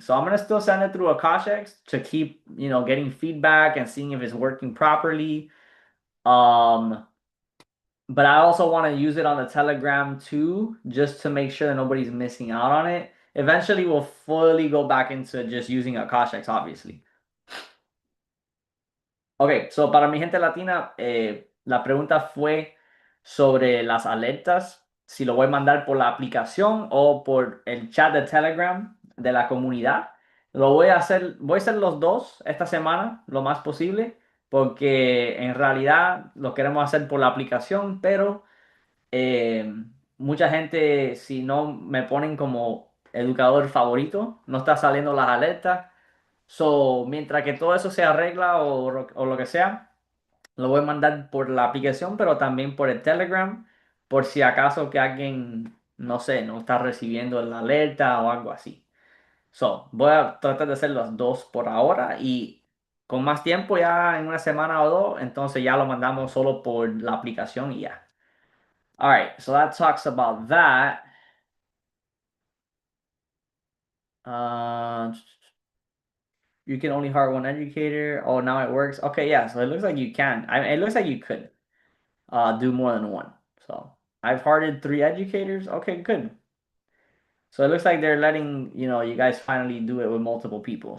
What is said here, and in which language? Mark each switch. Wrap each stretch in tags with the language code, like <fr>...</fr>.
<en>So I'm gonna still send it through Akashics to keep, getting feedback and seeing if it's working properly. Um, but I also want to use it on the Telegram too, just to make sure that nobody's missing out on it. Eventually, we'll fully go back into just using Akashics, obviously.</en> <es>Ok, so para mi gente latina, la pregunta fue sobre las alertas, si lo voy a mandar por la aplicación o por el chat de Telegram de la comunidad. Voy a hacer los dos esta semana, lo más posible, porque en realidad lo queremos hacer por la aplicación, pero eh, mucha gente, si no me ponen como educador favorito, no está saliendo las alertas. So, mientras que todo eso se arregla o lo que sea, lo voy a mandar por la aplicación, pero también por el Telegram, por si acaso que alguien, no sé, no está recibiendo la alerta o algo así. So, voy a tratar de hacer los dos por ahora y con más tiempo, ya en una semana o dos, entonces ya lo mandamos solo por la aplicación y ya.</es> <en>All right, so that talks about that. Uh, you can only hire one educator. Oh, now it works. Okay, yeah. So it looks like you can. It looks like you could do more than one. So I've hearted 3 educators. Okay, good. So it looks like they're letting you guys finally do it with multiple people.</en>